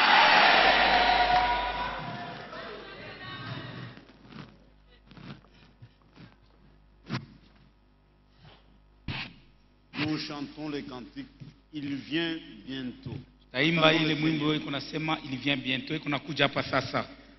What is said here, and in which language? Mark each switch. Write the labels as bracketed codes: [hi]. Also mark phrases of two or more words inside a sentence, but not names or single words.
[fr] Nous chantons les cantiques. Il vient bientôt. [sw] Taimba ile mwimbo iko nasema [fr] il vient bientôt [sw] iko nakuja hapa sasa.